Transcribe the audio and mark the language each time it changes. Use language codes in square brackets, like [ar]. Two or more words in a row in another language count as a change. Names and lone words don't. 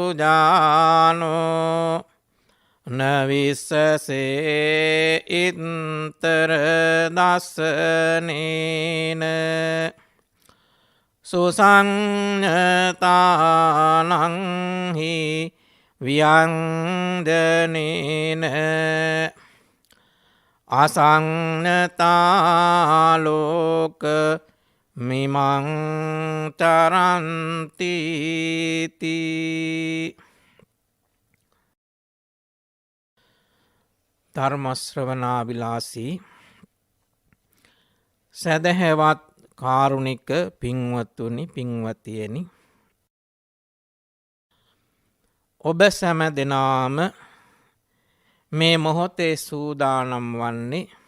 [pi] සුජානෝ නවිස්සසේ ඉත්තර දස්සනේන සුසංඥතානංහි ව්‍යංජනේන අසංඥතාලෝක මිමං තරන්තිති. [si] ධර්මශ්‍රවණාබිලාසී සැදැහැවත් කාරුණික පින්වත්තුනි පින්වතියනි, ඔබ සැම දෙනාම මේ මොහොතේ සූදානම් වන්නේ